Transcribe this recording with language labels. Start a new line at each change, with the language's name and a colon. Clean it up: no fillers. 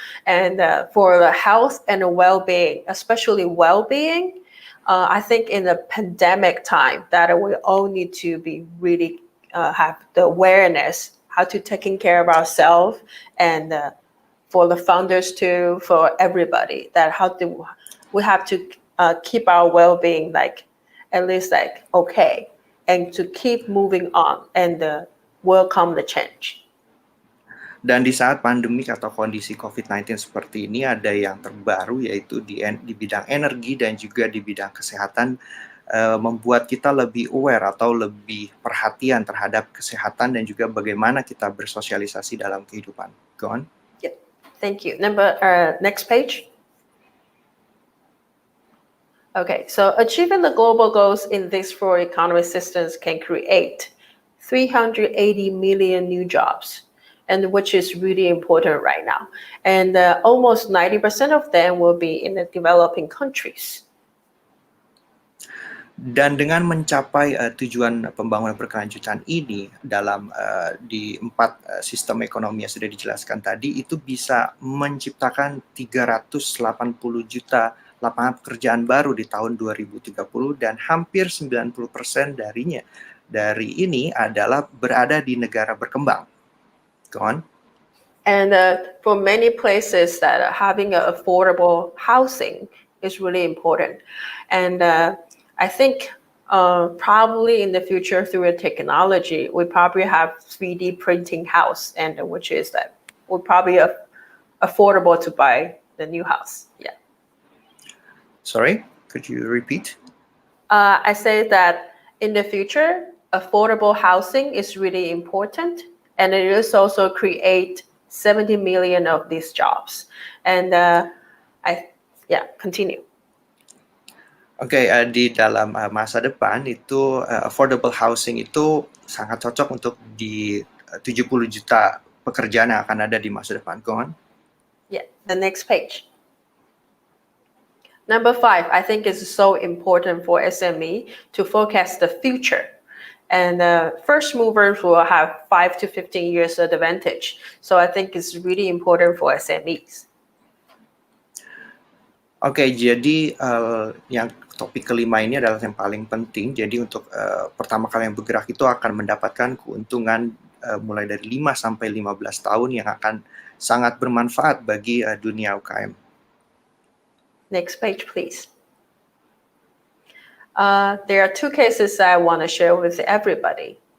English: And for the health and the well-being, especially well-being, I think in the pandemic time that we all need to be really have the awareness how to taking care of ourselves and for the founders too, for everybody, that we have to keep our well-being at least okay, and to keep moving on and welcome the change.
Indonesian: Dan di saat pandemik atau kondisi COVID-19 seperti ini ada yang terbaru yaitu di bidang energi dan juga di bidang kesehatan, membuat kita lebih aware atau lebih perhatian terhadap kesehatan dan juga bagaimana kita bersosialisasi dalam kehidupan.
English: Go on. Thank you. Next page. Okay, so achieving the global goals in these 4 economic systems can create 380 million new jobs, and which is really important right now. And almost 90% of them will be in the developing countries.
Indonesian: Dan dengan mencapai tujuan pembangunan berkelanjutan ini dalam di 4 sistem ekonomi yang sudah dijelaskan tadi, itu bisa menciptakan 380 juta lapangan pekerjaan baru di tahun 2030 dan hampir 90% dari ini adalah berada di negara berkembang.
English: Go on. And for many places that having affordable housing is really important. And I think probably in the future through a technology, we probably have 3D printing house, and which is that would probably affordable to buy the new house. Yeah. Sorry, could you repeat? I say that in the future, affordable housing is really important, and it is also create 70 million of these jobs. And continue.
Indonesian: Oke, di dalam masa depan itu
English: affordable housing
Indonesian: itu sangat cocok untuk di 70 juta pekerjaan yang akan ada di masa depan.
English: Go on. Yeah, the next page. Number 5, I think it's so important for SME to forecast the future. And first movers will have 5 to 15 years advantage. So I think it's really important for SMEs.
Indonesian: Oke, jadi yang topik kelima ini adalah yang paling penting. Jadi untuk pertama kali yang bergerak itu akan mendapatkan keuntungan mulai dari 5 sampai 15 tahun yang akan sangat bermanfaat bagi dunia UKM.
English: Next page, please. There are 2 cases I want to share with everybody.